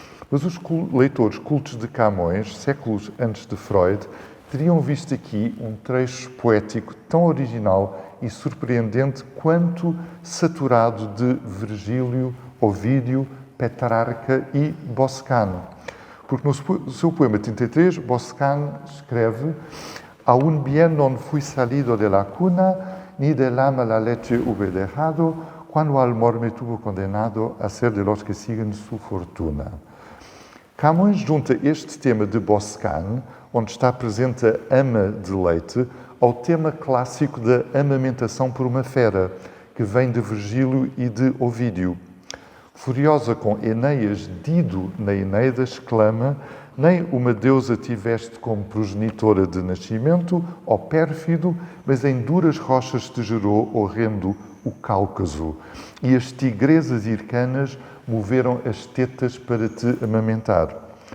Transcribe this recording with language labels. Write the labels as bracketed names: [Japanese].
[Portuguese] Mas os leitores cultos de Camões, séculos antes de Freud, teriam visto aqui um trecho poético tão original e surpreendente quanto saturado de Virgílio, Ovídio, Petrarca e Boscán. Porque no seu poema 33, Boscán escreve: [Spanish] «Aún bien non fui salido de la cuna, ni del ama la leche hube dejado, cuando al amor me tuvo condenado a ser de los que siguen su fortuna». [Portuguese] Camões junta este tema de Boscán, onde está presente a ama de leite, ao tema clássico da amamentação por uma fera, que vem de Virgílio e de Ovídio. Furiosa com Enéas, Dido na Eneida exclama: nem uma deusa tiveste como progenitora de nascimento, ó pérfido, mas em duras rochas te gerou horrendo o Cáucaso, e as tigresas hircanas moveram as tetas para te amamentar.